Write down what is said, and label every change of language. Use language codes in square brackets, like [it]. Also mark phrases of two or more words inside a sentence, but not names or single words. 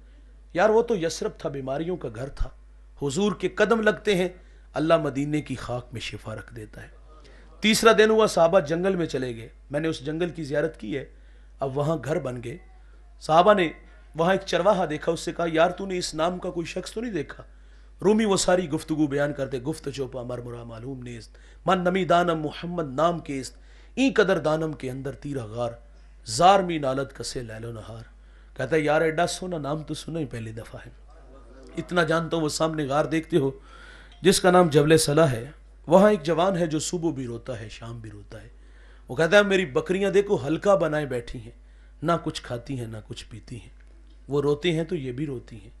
[ur] یار وہ تو یثرب تھا، بیماریوں کا گھر تھا، حضور کے قدم لگتے ہیں اللہ مدینے کی خاک میں شفا رکھ دیتا ہے۔ تیسرا دن ہوا، صحابہ جنگل میں چلے گئے، میں نے اس جنگل کی زیارت کی ہے، اب وہاں گھر بن گئے۔ صحابہ نے وہاں ایک چرواہا دیکھا، اس سے کہا یار تو نے اس نام کا کوئی شخص تو نہیں دیکھا؟ رومی وہ ساری گفتگو بیان کرتے، [fa] گفت چوپا مرمرا معلوم نیست، من نمی دانم محمد نام کیست، این قدر دانم کے اندر تیرا غار، زار می نالت کسے لیل و نہار۔ [ur] کہتا ہے یار [pa] ایڈا سونا [ur] نام تو سنا ہی پہلی دفعہ ہے، اتنا جانتا ہوں۔ وہ سامنے غار دیکھتے ہو جس کا نام جبل صلاح ہے، وہاں ایک جوان ہے جو صبح بھی روتا ہے شام بھی روتا ہے۔ وہ کہتا ہے میری بکریاں دیکھو حلقہ بنائے بیٹھی ہیں، نہ کچھ کھاتی ہیں نہ کچھ پیتی ہیں، وہ روتے ہیں تو یہ بھی روتی ہیں۔